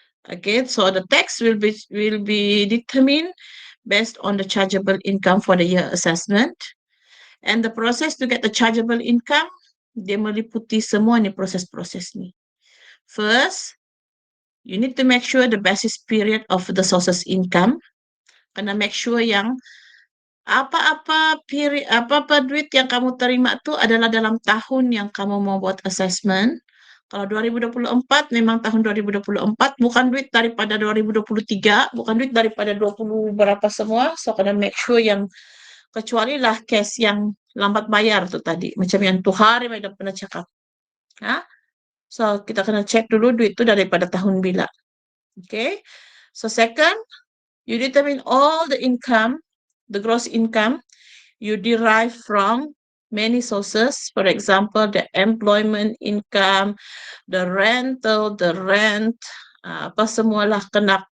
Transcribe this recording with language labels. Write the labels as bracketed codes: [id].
[en] Okay, so the tax will be determined based on the chargeable income for the year assessment. And the process to get the chargeable income, [ms] dia meliputi semua ni proses-proses ni. [en] First, you need to make sure the basis period of the sources income. [ms] Kena make sure yang apa-apa duit yang kamu terima tu adalah dalam tahun yang kamu mau buat assessment. Kalau 2024 memang tahun 2024, bukan duit daripada 2023, bukan duit daripada 20 berapa semua. So kena make sure yang kecuali lah case yang lambat bayar tu tadi. Macam yang tu hari Madam pernah cakap. So kita kena cek dulu duit tu daripada tahun bila. Okay. [en] So second, you determine all the income, the gross income you derive from many sources. For example, the employment income, the rental, the rent, [ms] apa semualah kena.